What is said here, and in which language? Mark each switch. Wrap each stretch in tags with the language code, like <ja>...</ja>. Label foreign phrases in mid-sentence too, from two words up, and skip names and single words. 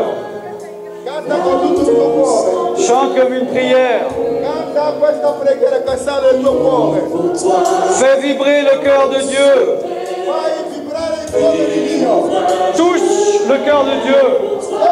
<it>Canta con tutto il tuo cuore.</it> <fr>Chante comme une prière.</fr> <it>Canta questa preghiera che sale nel tuo cuore.</it> <fr>Fais vibrer le cœur de Dieu.</fr> <it>Fai vibrare il cuore di Dio.</it> <fr>Touche le cœur de Dieu.</fr>